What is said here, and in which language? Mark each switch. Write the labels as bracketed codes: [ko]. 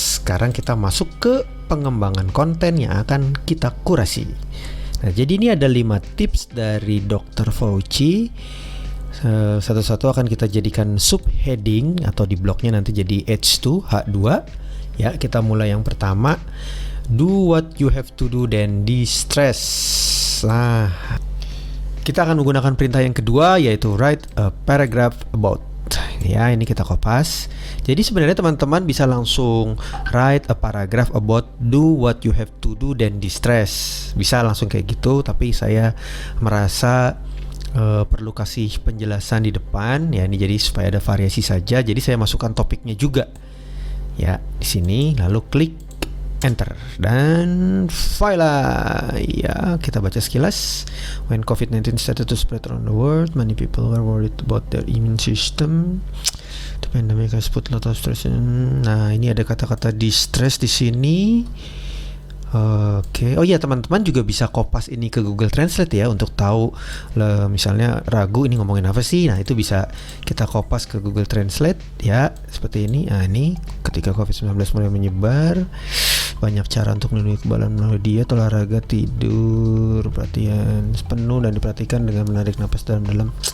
[id] Sekarang kita masuk ke pengembangan konten yang akan kita kurasi. Nah, jadi ini ada 5 tips dari Dr. Fauci. Satu-satu akan kita jadikan subheading atau di blognya nanti jadi H2. Ya, kita mulai yang pertama. [en] Do what you have to do then de-stress. [id] Nah, kita akan menggunakan perintah yang kedua, yaitu [en] write a paragraph about. [id] Ya, ini kita kopas. Jadi sebenarnya teman-teman bisa langsung [en] write a paragraph about do what you have to do then de-stress. [id] Bisa langsung kayak gitu, tapi saya merasa perlu kasih penjelasan di depan. Ya, ini jadi supaya ada variasi saja. Jadi saya masukkan topiknya juga. Ya, di sini lalu klik Enter dan file. Ya, kita baca sekilas. [en] When COVID-19 started to spread around the world, many people were worried about their immune system. The pandemic has put a lot of stress in. [id] Nah, ini ada kata-kata distress di sini. Oke. Oh iya, teman-teman juga bisa kopas ini ke Google Translate ya untuk tahu misalnya ragu ini ngomongin apa sih. Nah, itu bisa kita kopas ke Google Translate ya, seperti ini. Nah, ini ketika COVID-19 mulai menyebar, banyak cara untuk melindungi kekebalan melalui diet, olahraga, tidur, perhatian penuh dan diperhatikan dengan menarik napas dalam-dalam.